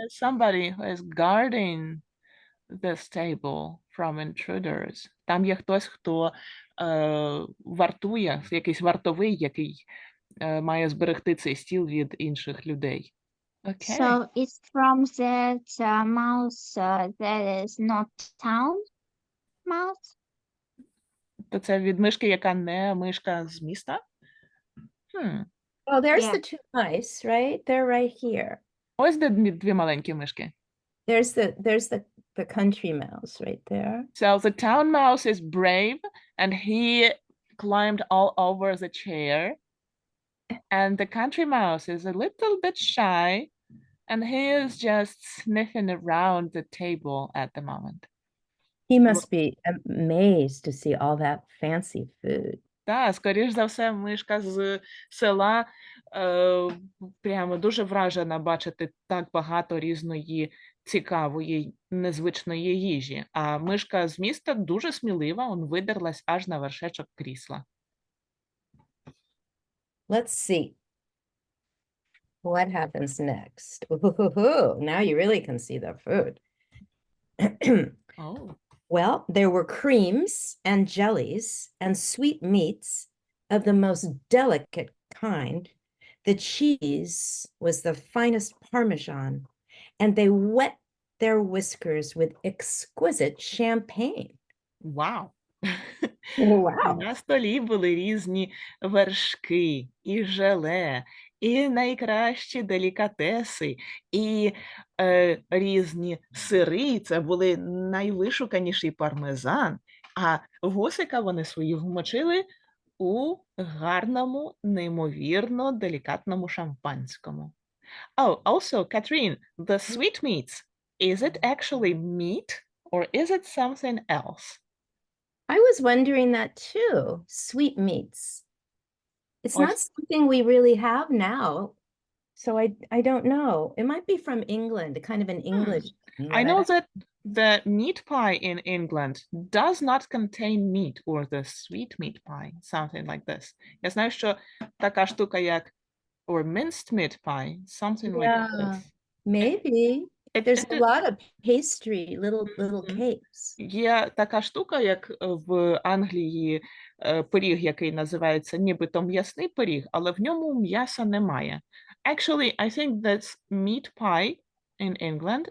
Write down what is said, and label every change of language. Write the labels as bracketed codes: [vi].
[en] is somebody who is guarding this table from intruders. [uk] Там є хтось, хто вартує, якийсь вартовий, який має зберегти цей стіл від інших людей. Окей. [en] So it's from that mouse that is not town mouse. [uk] То це від мишки, яка не мишка з міста? [en] Oh, there's Yeah. the two mice, right? They're right here. [uk] Ось де дві маленькі мишки. [en] There's the country mouse right there. So the town mouse is brave and he climbed all over the chair. And the country mouse is a little bit shy and he is just sniffing around the table at the moment. He must be amazed to see all that fancy food. [uk] Так, скоріш за все, мишка з села прямо дуже вражена бачити так багато різної цікавої, незвичної їжі. А мишка з міста дуже смілива, видерлась аж на вершечок крісла. [en] Let's see what happens next. Ooh, now you really can see the food. Oh. Well, there were creams and jellies and sweet meats of the most delicate kind. The cheese was the finest Parmesan, and they wet their whiskers with exquisite champagne. Вау! Wow. [uk] На столі були різні вершки, і желе, і найкращі делікатеси, і різні сири. Це були найвишуканіший пармезан. А вусика вони свої вмочили у гарному, неймовірно делікатному шампанському. [en] Oh, also, Katharine, the sweetmeats, is it actually meat or is it something else? I was wondering that too. Sweetmeats. It's Or- not something we really have now. So I don't know. It might be from England, kind of an English thing, I but know don't- that the meat pie in England does not contain meat, or the sweet meat pie, something like this. [uk] Я знаю, що така штука як [en] or minced meat pie, something like Yeah. this. Maybe. It- There's it- a lot of pastry, little Mhm. cakes. [uk] Є така штука, як в Англії пиріг, який називається нібито м'ясний пиріг, але в ньому м'яса немає. [en] Actually, I think that's meat pie in England.